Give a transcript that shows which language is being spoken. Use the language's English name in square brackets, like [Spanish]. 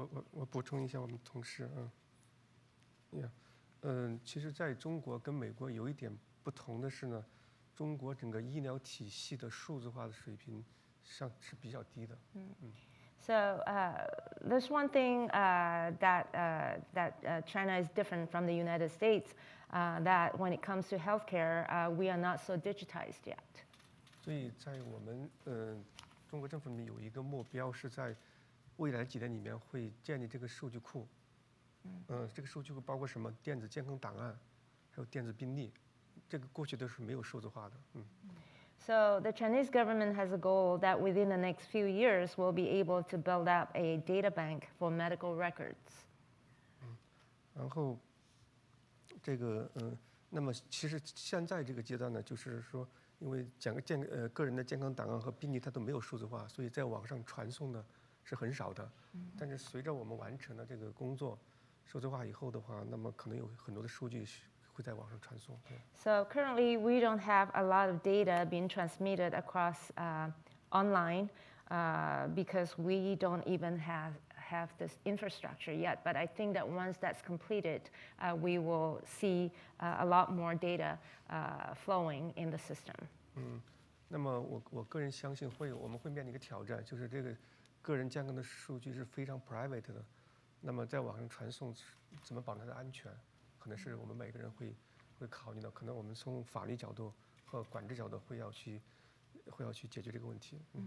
[Chinese] 我补充一下我们同事其实在中国跟美国有一点不同的是呢，中国整个医疗体系的数字化的水平上是比较低的。 [English] So there's one thing that China is different from the United States, that when it comes to healthcare, we are not so digitized yet. [Chinese] 所以在我们中国政府里面有一个目标，是在未来几年里面会建立这个数据库。这个数据库包括什么？电子健康档案，还有电子病历，这个过去都是没有数字化的。 [English] So the Chinese government has a goal that within the next few years we'll be able to build up a data bank for medical records. [Chinese] 然后这个那么其实现在这个阶段呢，就是说，因为个人的健康档案和病历它都没有数字化，所以在网上传送呢是很少的。但是随着我们完成了这个工作，数字化以后的话，那么可能有很多的数据会在网上传送。 [English] So currently we don't have a lot of data being transmitted across online because we don't even have this infrastructure yet. But I think that once that's completed, we will see a lot more data flowing in the system. [Chinese] 那么我个人相信我们会面临一个挑战，就是这个个人健康的数据是非常 [English] private [Chinese] 的，那么在网上传送怎么保证它的安全，可能是我们每个人会考虑的，可能我们从法律角度和管制角度会要去解决这个问题。